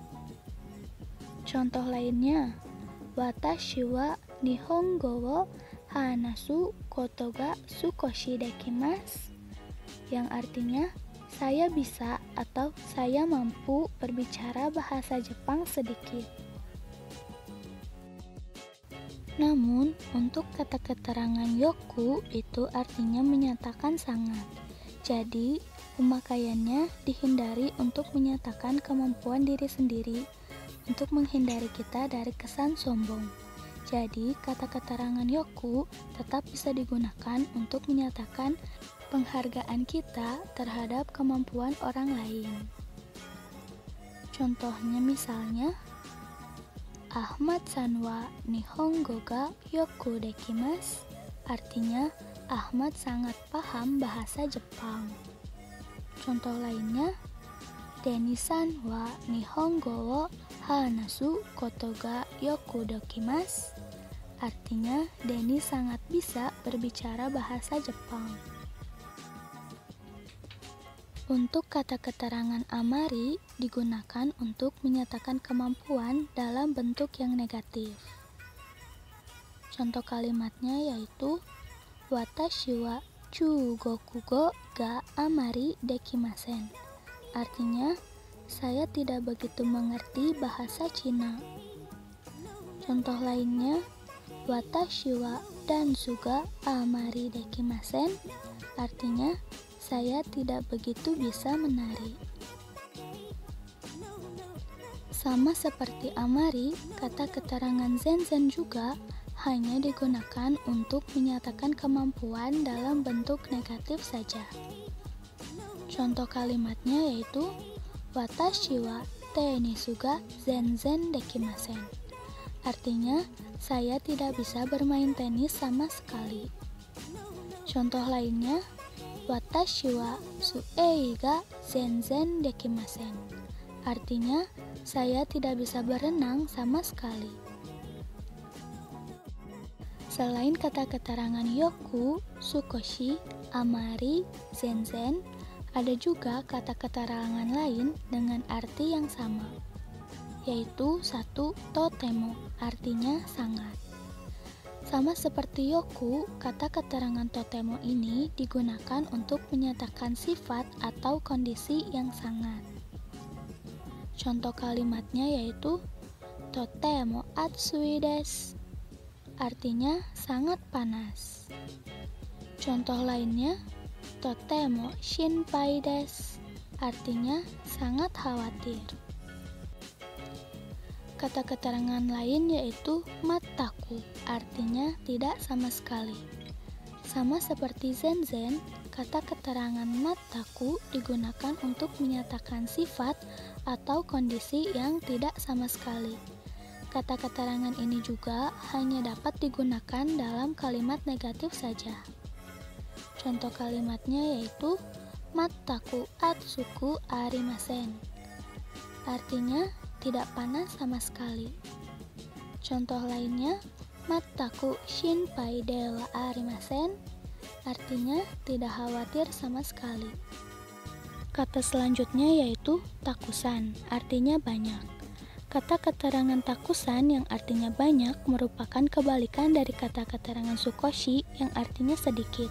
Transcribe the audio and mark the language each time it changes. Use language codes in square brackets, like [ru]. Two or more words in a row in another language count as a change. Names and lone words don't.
[id] Contoh lainnya, [ja] 私は日本語を話すことが少しできます, [id] yang artinya saya bisa atau saya mampu berbicara bahasa Jepang sedikit. Namun, untuk kata keterangan yoku itu artinya menyatakan sangat. Jadi, pemakaiannya dihindari untuk menyatakan kemampuan diri sendiri untuk menghindari kita dari kesan sombong. Jadi, kata keterangan yoku tetap bisa digunakan untuk menyatakan penghargaan kita terhadap kemampuan orang lain. Contohnya misalnya, [ja] Ahmadさんは日本語がよくできます, [id] artinya Ahmad sangat paham bahasa Jepang. Contoh lainnya, [ja] Dennyさんは日本語を話すことがよくできます, [id] artinya Denny sangat bisa berbicara bahasa Jepang. Untuk kata keterangan amari digunakan untuk menyatakan kemampuan dalam bentuk yang negatif. Contoh kalimatnya yaitu [ja] 私は中国語があまりできません, [id] artinya saya tidak begitu mengerti bahasa Cina. Contoh lainnya, [ja] 私はダンスがあまりできません, [id] artinya saya tidak begitu bisa menari. Sama seperti amari, kata keterangan zenzen juga hanya digunakan untuk menyatakan kemampuan dalam bentuk negatif saja. Contoh kalimatnya yaitu [ja] 私はテニスが全然できません, [id] artinya saya tidak bisa bermain tenis sama sekali. Contoh lainnya, [ja] 私は水泳が全然できません, [id] artinya saya tidak bisa berenang sama sekali. Selain kata keterangan yoku, sukoshi, amari, zenzen, ada juga kata keterangan lain dengan arti yang sama, yaitu satu totemo, artinya sangat. Sama seperti yoku, kata keterangan totemo ini digunakan untuk menyatakan sifat atau kondisi yang sangat. Contoh kalimatnya yaitu [ja] とても暑いです, [id] artinya sangat panas. Contoh lainnya, [ja] とても心配です, [id] artinya sangat khawatir. Kata keterangan lain yaitu mataku, artinya tidak sama sekali. Sama seperti zenzen, kata keterangan mataku digunakan untuk menyatakan sifat atau kondisi yang tidak sama sekali. Kata keterangan ini juga hanya dapat digunakan dalam kalimat negatif saja. Contoh kalimatnya yaitu [ja] 全く暑くありません, [id] artinya tidak panas sama sekali. Contoh lainnya, [ja] 全く心配ではありません, [id] artinya tidak khawatir sama sekali. Kata selanjutnya yaitu takusan, artinya banyak. Kata keterangan takusan yang artinya banyak merupakan kebalikan dari kata keterangan sukoshi yang artinya sedikit.